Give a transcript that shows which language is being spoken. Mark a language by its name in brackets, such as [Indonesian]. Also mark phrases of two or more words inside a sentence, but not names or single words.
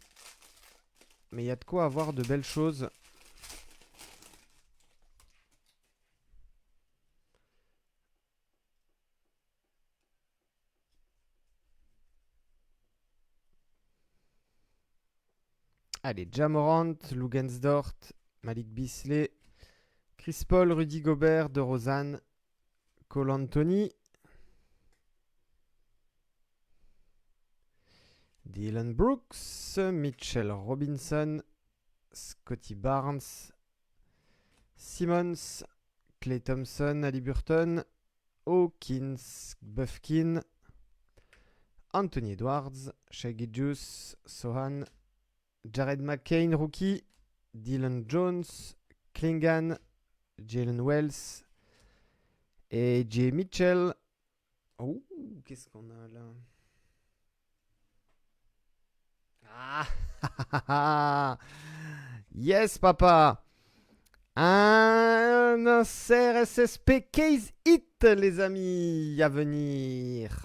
[French] Mais il y a de quoi avoir de belles choses. Allez, Ja Morant, Lugensdort, Malik Beasley, Chris Paul, Rudy Gobert, DeRozan, Cole Anthony, Dylan Brooks, Mitchell Robinson, Scotty Barnes, Simmons, Klay Thompson, Haliburton, Hawkins, Bufkin, Anthony Edwards, Shaggy Juice, Sohan, Jared McCain, rookie, Dylan Jones, Klingan, Jalen Wells et Jay Mitchell. Oh, qu'est-ce qu'on a là? Ah, yes, papa. Un insert SSP Case Hit, les amis, à venir.